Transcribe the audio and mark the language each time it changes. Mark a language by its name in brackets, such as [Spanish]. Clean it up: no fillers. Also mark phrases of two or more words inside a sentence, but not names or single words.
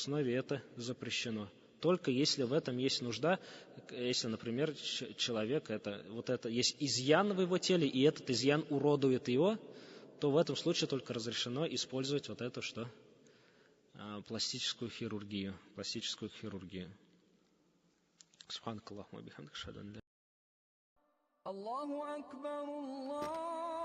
[Russian] Только если в этом есть нужда, если, например, человек, есть изъян в его теле, и этот изъян уродует его, то в этом случае только разрешено использовать пластическую хирургию. [Arabic] سبحانك اللهم وبحمدك أشهد أن لا. الله أكبر الله.